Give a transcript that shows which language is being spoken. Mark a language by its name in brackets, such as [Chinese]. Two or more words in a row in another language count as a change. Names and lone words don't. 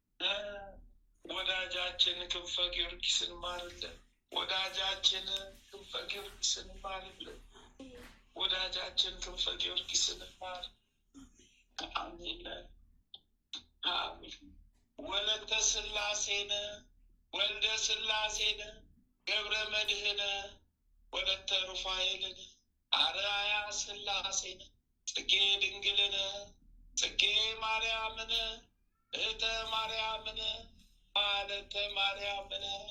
[Amharic] ወዳጃችን ክንፈ ጊዮርጊስን ማርልን፣ ወዳጃችን ክንፈ ጊዮርጊስን ማርልን፣ ወዳጃችን ክንፈ ጊዮርጊስን ማር። አሜን። አሜን። ወለተ ስላሴነ ወልደ ስላሴነ ገብረ መድህነ ወለተ ሩፋኤልነ አርአያ ስላሴነ ጽጌ ድንግልነ ጽጌ ማርያምነ እህተ ማርያምነ አለተ ማርያምነ